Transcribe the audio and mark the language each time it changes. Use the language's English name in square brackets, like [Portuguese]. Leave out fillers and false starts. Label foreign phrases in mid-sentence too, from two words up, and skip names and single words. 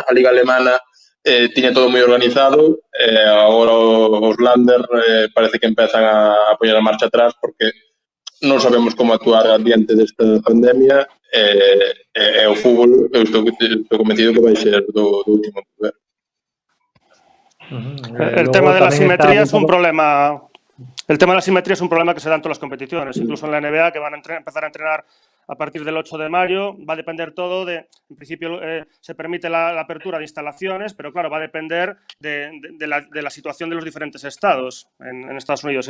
[Galician] A Liga Alemana tiña todo moi organizado, agora os Länder parece que empezan a poñer a marcha atrás porque non sabemos como actuar diante desta pandemia e o fútbol, eu estou convencido que vai ser do último poder. [Spanish] El tema de la simetría es un problema. El tema de la simetría es un problema que se da en todas las competiciones, incluso en la NBA, que van a empezar a entrenar a partir del 8 de mayo. Va a depender todo en principio se permite la apertura de instalaciones, pero claro, va a depender de la situación de los diferentes estados en Estados Unidos.